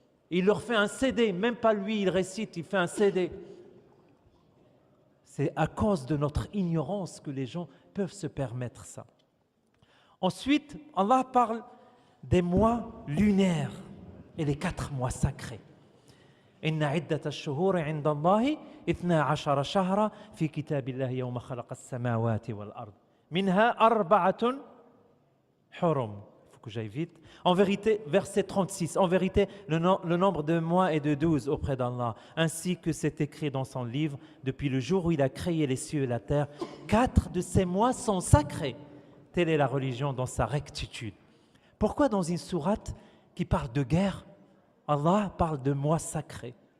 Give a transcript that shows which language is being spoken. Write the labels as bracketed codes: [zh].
[fr] Il leur fait un CD, même pas lui, il récite, il fait un CD. C'est à cause de notre ignorance que les gens peuvent se permettre ça. Ensuite, Allah parle des mois lunaires et les 4 mois sacrés. [ar] إن عدة الشهور عند الله 12 شهرا في كتاب الله يوم خلق السماوات والأرض منها 4 حرم. [fr] Il faut que j'aille vite. En vérité, verset 36, en vérité, le nombre de mois est de 12 auprès d'Allah, ainsi que c'est écrit dans son livre, depuis le jour où il a créé les cieux et la terre, 4 de ces mois sont sacrés. Telle est la religion dans sa rectitude. Pourquoi dans une sourate qui parle de guerre, Allah parle de mois sacrés?